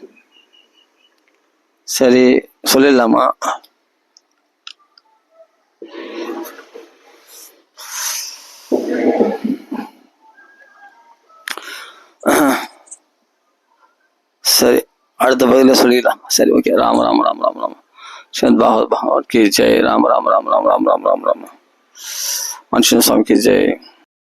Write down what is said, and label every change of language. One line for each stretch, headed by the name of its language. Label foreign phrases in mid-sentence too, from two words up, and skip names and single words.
Tamil: சரி, சொல்லிடலாமா? சரி, அடுத்த பகுதியில் சொல்லிடலாம். சரி, ஓகே. ராம ராம ராம ராம ராம.
Hindi: श्रीमद् भागवत भागवत की जय.
Tamil: ராம ராம ராம ராம ராம ராம ராம ராம ராம. மனுஷன்
Hindi: स्वामी की जय.